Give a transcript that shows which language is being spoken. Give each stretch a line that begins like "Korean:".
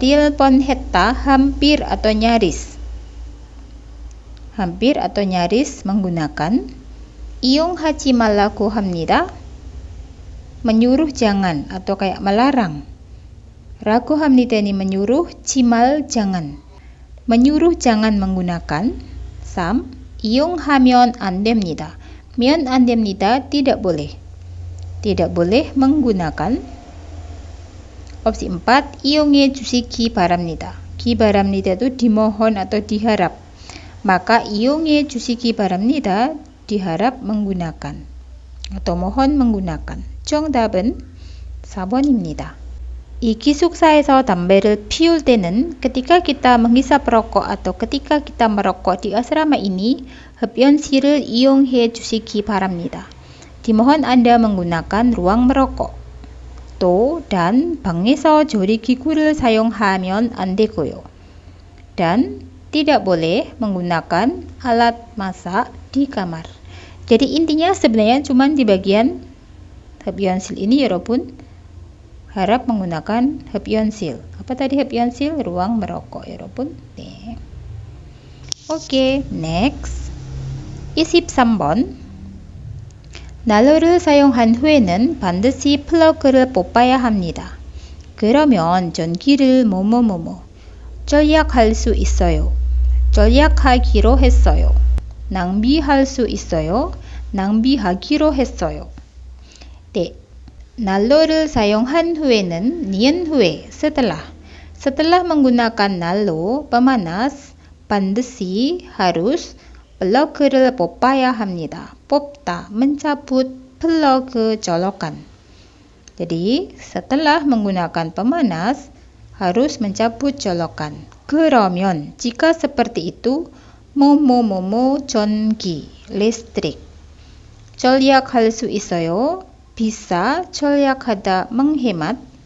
Indonesian: real 뻔했다 hampir atau nyaris. hampir atau nyaris menggunakan.
Korean: 이용하지 말라고 합니다.
Indonesian: menyuruh jangan atau kayak melarang. 라고 합니다 ini menyuruh, 지말 jangan. menyuruh jangan menggunakan.
Korean: sam. 이용하면 안 됩니다. 면 안 됩니다
Indonesian: tidak boleh. tidak boleh menggunakan.
Korean: opsi 4 이용해 주시기 바랍니다.
Indonesian: 기 바랍니다 itu dimohon atau diharap. maka
Korean: 이용해 주시기 바랍니다
Indonesian: diharap menggunakan atau mohon menggunakan.
Korean: 정답은 4번입니다. 이 기숙사에서 담배를 피울 때는
Indonesian: ketika kita menghisap rokok atau ketika kita merokok di asrama ini
Korean: 흡연실을 이용해 주시기 바랍니다.
Indonesian: dimohon Anda menggunakan ruang merokok.
Korean: 또 dan 방에서 조리기구를 사용하면 안 되고요.
Indonesian: dan tidak boleh menggunakan alat masak di kamar. jadi intinya sebenarnya cuma di bagian 흡연실 ini 여러분 harap menggunakan 흡연실. apa tadi 흡연실? ruang merokok 여러분.
Korean: 네. 오케이, next 23번. 난로를 사용한 후에는 반드시 플러그를 뽑아야 합니다. 그러면 전기를 뭐뭐뭐뭐 절약할 수 있어요. 절약하기로 했어요. 낭비할 수 있어요. 낭비하기로 했어요. 네.
Indonesian: 난로를 사용한 후에는 nian 후에 setelah menggunakan 난로 pemanas 반드시 harus
Korean: 플러그를 뽑아야 합니다.
Indonesian: 뽑다, mencabut, 플러그, colokan. Jadi, setelah menggunakan pemanas, harus mencabut colokan. 그러면, jika seperti itu, 뭐뭐뭐뭐 전기, listrik.
Korean: 절약할 수 있어요.
Indonesian: bisa, 절약하다, menghemat.